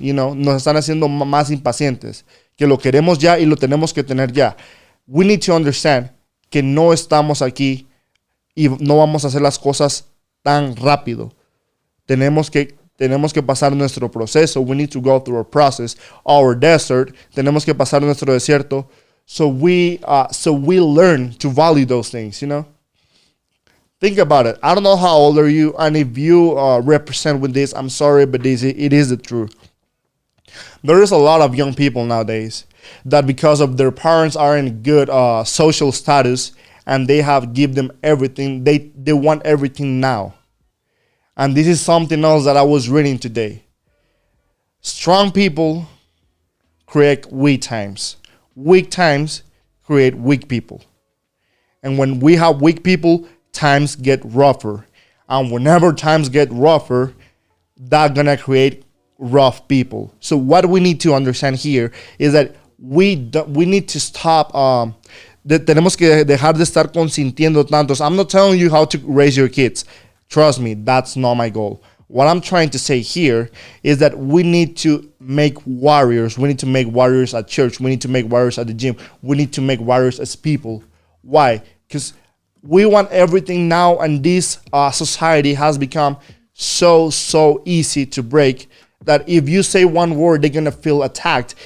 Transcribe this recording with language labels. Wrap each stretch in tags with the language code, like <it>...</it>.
<es>Nos están haciendo más impacientes, que lo queremos ya y lo tenemos que tener ya.</es> <en>We need to understand</en> <es>que no estamos aquí y no vamos a hacer las cosas tan rápido. Tenemos que pasar nuestro proceso.</es> <en>We need to go through our process, our desert.</en> <es>Tenemos que pasar nuestro desierto.</es> <en>So we learn to value those things. Think about it. I don't know how old are you, and if you represent with this, I'm sorry, but it is the truth. There is a lot of young people nowadays that, because of their parents are in good social status and they have give them everything, they want everything now. And this is something else that I was reading today. Strong people create weak times. Weak times create weak people. And when we have weak people, times get rougher. And whenever times get rougher, that's going to create rough people. So what we need to understand here is that we need to stop.</en> <es>Tenemos que dejar de estar consintiendo tantos.</es> <en>I'm not telling you how to raise your kids. Trust me, that's not my goal. What I'm trying to say here is that we need to make warriors. We need to make warriors at church. We need to make warriors at the gym. We need to make warriors as people. Why? Because we want everything now, and this society has become so easy to break that if you say one word, they're gonna feel attacked.</en>